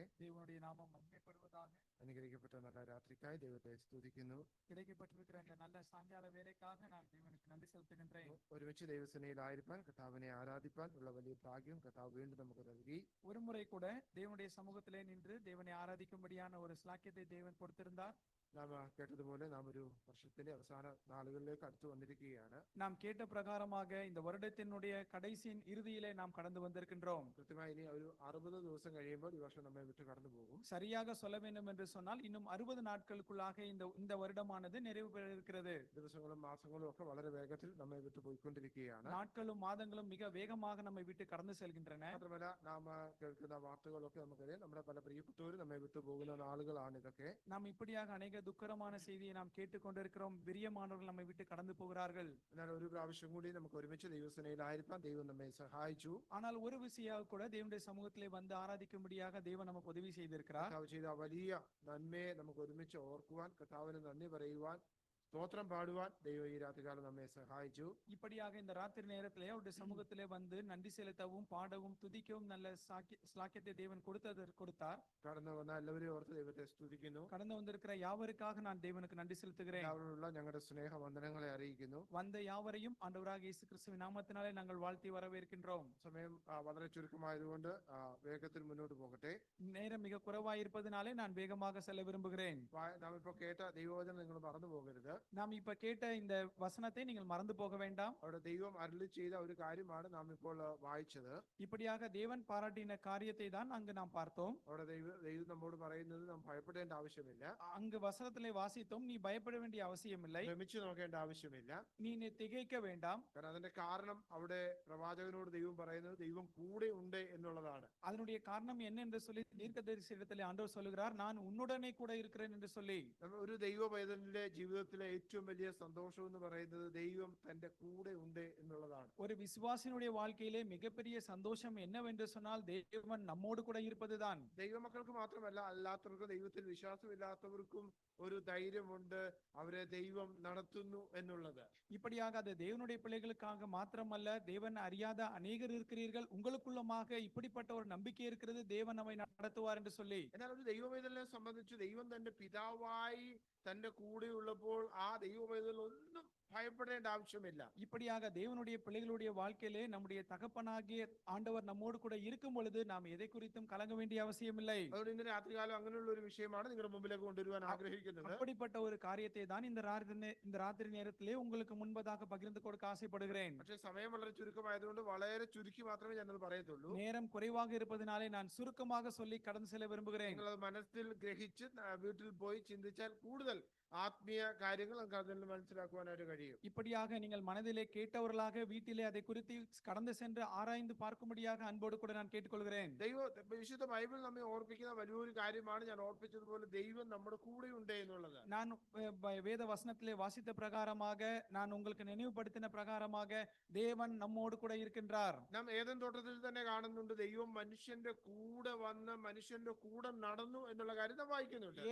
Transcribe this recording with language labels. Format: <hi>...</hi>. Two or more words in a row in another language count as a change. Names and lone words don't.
<ta>தேவனுடைய நாமம் மகிமைப்படுவதாக.</ta> <ml>അനുഗ്രഹിക്കപ്പെട്ട നല്ല രാത്രിക്കായി ദൈവത്തെ സ്തുതിക്കുന്നു.</ml> <ta>கிடைக்கப்பட்டிருக்கிற இந்த நல்ல சாயங்கால வேலைக்காக நான் தேவனுக்கு நன்றி செலுத்துகின்றேன்.</ta> <ml>ഒരുമിച്ച് ദൈവസേനയിലായിരിക്കാൻ കർത്താവിനെ ആരാധിപ്പാൻ ഉള്ള വലിയ ഭാഗ്യം കർത്താവ് വീണ്ടും നമുക്ക് നൽകി.</ml> <ta>ஒரு முறை கூட தேவனுடைய சமூகத்திலே நின்று தேவனை ஆராதிக்கும்படியான ஒரு ஸ்லாக்கியத்தை தேவன் கொடுத்திருந்தார்.</ta> <ml>നാം കേട്ടതുപോലെ നാം ഒരു വർഷത്തിന്റെ അവസാന നാളുകളിലേക്ക് അടുത്തു വന്നിരിക്കുകയാണ്.</ml> <ta>நாம் கேட்ட பிரகாரமாக இந்த வருடத்தினுடைய கடைசியின் இறுதியிலே நாம் கடந்து வந்திருக்கின்றோம்.</ta> <ml>കൃത്യമായി ഇനി ഒരു 60 ദിവസം കഴിയുമ്പോൾ ഈ വർഷം നമ്മെ വിട്ട് കടന്നു പോകും.</ml> <ta>சரியாக சொல்ல வேண்டும் என்று சொன்னால் இன்னும் 60 நாட்களுக்குள்ளாக இந்த வருடமானது நிறைவு பெற இருக்கிறது.</ta> <ml>ദിവസങ്ങളും മാസങ്ങളും ഒക്കെ വളരെ വേഗത്തിൽ നമ്മെ വിട്ട് പോയിക്കൊണ്ടിരിക്കുകയാണ്.</ml> <ta>நாட்களும் மாதங்களும் மிக வேகமாக நம்மை விட்டு கடந்து செல்கின்றன.</ta> <ml>മാത്രമല്ല നാം കേൾക്കുന്ന വാർത്തകളൊക്കെ നമുക്കറിയാം, നമ്മുടെ പല പ്രിയപ്പെട്ടവരും നമ്മെ വിട്ടു പോകുന്ന നാളുകളാണ് ഇതൊക്കെ.</ml> <ta>நாம் இப்படியாக அநேக துக்கரமான செய்தியை நாம் கேட்டுக்கொண்டிருக்கிறோம். பிரியமானவர்கள் நம்மை விட்டு கடந்து போகிறார்கள்.</ta> <ml>എന്നാൽ ഒരു പ്രാവശ്യം കൂടി നമുക്ക് ഒരുമിച്ച് ദൈവസേനയിലായിരിക്കാൻ ദൈവം നമ്മെ സഹായിച്ചു.</ml> <ta>ஆனால் ஒரு விஷயம் கூட தேவனுடைய சமூகத்திலே வந்து ஆராதிக்கும்படியாக தேவன் நமக்கு உதவி செய்திருக்கிறார்.</ta> <ml>കർത്താവ് ചെയ്ത വലിയ നന്മയെ നമുക്ക് ഒരുമിച്ച് ഓർക്കുവാൻ, കർത്താവിന് നന്ദി പറയുവാൻ, സ്തോത്രം പാടുവാൻ ദൈവം ഈ രാത്രികാലം നമ്മെ സഹായിച്ചു.</ml> <ta>இப்படியாக இந்த ராத்திரி நேரத்திலே அவருடைய சமூகத்திலே வந்து நன்றி செலுத்தவும் பாடவும் துதிக்கவும் நல்ல ஸ்லாக்கியத்தை தேவன் கொடுத்தார்.</ta> <ml>കടന്നു വന്ന എല്ലാവരെയും ഓർത്ത് ദൈവത്തെ സ്തുതിക്കുന്നു.</ml> <ta>கடந்து வந்திருக்கிற யாவருக்காக நான் தேவனுக்கு நன்றி செலுத்துகிறேன்.</ta> <ml>എല്ലാവരോടുള്ള ഞങ്ങളുടെ സ്നേഹ വന്ദനങ്ങളെ അറിയിക്കുന്നു.</ml> <ta>வந்த யாவரையும் ஆண்டவராக இயேசு கிறிஸ்துவின் நாமத்தினாலே நாங்கள் வாழ்த்தி வரவேற்கின்றோம்.</ta> <ml>സമയം വളരെ ചുരുക്കമായതുകൊണ്ട് വേഗത്തിൽ മുന്നോട്ട് പോകട്ടെ.</ml> <ta>நேரம் மிக குறைவாயிருப்பதனாலே நான் வேகமாக செல்ல விரும்புகிறேன்.</ta> <ml>നാം ഇപ്പോൾ കേട്ട ദൈവവചനം നിങ്ങൾ മറന്നു പോകരുത്.</ml> <ta>நாம் இப்ப கேட்ட இந்த வசனத்தை நீங்கள் மறந்து போக வேண்டாம்.</ta> <ml>അവിടെ ദൈവം അരുളി ചെയ്ത ഒരു കാര്യമാണ് നാം ഇപ്പോൾ വായിച്ചത്.</ml> <ta>இப்படியாக தேவன் பாராட்டின காரியத்தை தான் அங்கு நாம் பார்த்தோம்.</ta> <ml>അവിടെ ദൈവം നമ്മോട് പറയുന്നത് നാം ഭയപ്പെടേണ്ട ആവശ്യമില്ല.</ml> <ta>அங்கு வசனத்திலே வாசித்தோம், நீ பயப்பட வேண்டிய அவசியமில்லை,</ta> <ml>ഭ്രമിച്ചു നോക്കേണ്ട ആവശ്യമില്ല.</ml> <ta>நீ திகைக்க வேண்டாம்.</ta> <ml>കാരണം അതിന്റെ കാരണം അവിടെ പ്രവാചകനോട് ദൈവം പറയുന്നത് ദൈവം കൂടെ ഉണ്ട് എന്നുള്ളതാണ്.</ml> <ta>அதனுடைய காரணம் என்ன என்று சொல்லி தீர்க்கதரிசியிடத்திலே ஆண்டவர் சொல்லுகிறார், நான் உன்னுடனே கூட இருக்கிறேன் என்று சொல்லி.</ta> <ml>ഒരു ദൈവ പൈതലിന്റെ ജീവിതത്തിലെ ഏറ്റവും വലിയ സന്തോഷം എന്ന് പറയുന്നത് ദൈവം തന്റെ കൂടെ ഉണ്ട് എന്നുള്ളതാണ്.</ml> <ta>ஒரு விசுவாசினுடைய வாழ்க்கையிலே மிகப்பெரிய சந்தோஷம் என்னவென்று சொன்னால் தேவன் நம்மோடு கூட இருப்பதுதான்.</ta> <ml>ദൈവമക്കൾക്ക് മാത്രമല്ല, അല്ലാത്തവർക്കും ദൈവത്തിൽ വിശ്വാസമില്ലാത്തവർക്കും ഒരു ധൈര്യമുണ്ട്, അവരെ ദൈവം നടത്തുന്നു എന്നുള്ളത്.</ml> <ta>இப்படியாக அது தேவனுடைய பிள்ளைகளுக்காக மாத்திரமல்ல, தேவன் அறியாத அநேகர் இருக்கிறீர்கள், உங்களுக்குள்ளமாக இப்படிப்பட்ட ஒரு நம்பிக்கை இருக்கிறது, தேவன் நம்மை நடத்துவார் என்று சொல்லி.</ta> <ml>എന്നാൽ ഒരു ദൈവ പൈതലിനെ സംബന്ധിച്ച് ദൈവം തന്റെ പിതാവായി തന്റെ കൂടെ ഉള്ളപ്പോൾ ആ ദൈവ പൈതൽ ഒന്നും</ml> <ta>பயப்படேண்ட அவசியமில்லை. இப்படியாக தேவனுடைய பிள்ளைகளுடைய வாழ்க்கையிலே நம்முடைய தகப்பனாகிய ஆண்டவர் நம்மோடு கூட இருக்கும் பொழுது நாம் எதை குறித்தும் கலங்க வேண்டிய அவசியமில்லை.</ta> <ml>അതുകൊണ്ട് ഇന്ന് രാത്രികാലം അങ്ങനെയുള്ള ഒരു വിഷയമാണ് നിങ്ങളുടെ മുമ്പിലേക്ക് കൊണ്ടുവരുവാൻ ആഗ്രഹിക്കുന്നത്.</ml> <ta>அப்படிப்பட்ட ஒரு காரியத்தை தான் இந்த ராத்திரி நேரத்திலே உங்களுக்கு முன்பதாக பகிர்ந்து கொடுக்க ஆசைப்படுகிறேன்.</ta> <ml>പക്ഷേ സമയം വളരെ ചുരുക്കമായതുകൊണ്ട് വളരെ ചുരുക്കി മാത്രമേ ഞാനത് പറയത്തുള്ളൂ.</ml> <ta>நேரம் குறைவாக இருப்பதனாலே நான் சுருக்கமாக சொல்லி கடந்து செல்ல விரும்புகிறேன்.</ta> <ml>നിങ്ങൾ അത് മനസ്സിൽ ഗ്രഹിച്ച് വീട്ടിൽ പോയി ചിന്തിച്ചാൽ കൂടുതൽ ആത്മീയ കാര്യങ്ങൾ നമുക്ക് അതിൽ മനസ്സിലാക്കുവാനായിട്ട് കഴിയും.</ml> <ta>இப்படியாக நீங்கள் மனதிலே கேட்டவர்களாக வீட்டிலே அதை குறித்து கடந்து சென்று ஆராய்ந்து பார்க்கும்படியாக அன்போடு கூட நான் கேட்டுக்கொள்கிறேன்.</ta> <ml>വിശുദ്ധ ബൈബിൾ നമ്മെ ഓർപ്പിക്കുന്ന വലിയൊരു കാര്യമാണ് ഞാൻ ഓർപ്പിച്ചതുപോലെ ദൈവം നമ്മുടെ കൂടെ ഉണ്ട് എന്നുള്ളത്.</ml> <ta>நான் வேத வசனத்திலே வாசித்த பிரகாரமாக, நான் உங்களுக்கு நினைவுபடுத்தின பிரகாரமாக தேவன் நம்மோடு கூட இருக்கின்றார்.</ta> <ml>നാം ഏദൻ തോട്ടത്തിൽ തന്നെ കാണുന്നുണ്ട്, ദൈവം മനുഷ്യന്റെ കൂടെ വന്ന് മനുഷ്യന്റെ കൂടെ നടന്നു എന്നുള്ള കാര്യം നാം വായിക്കുന്നുണ്ട്.</ml>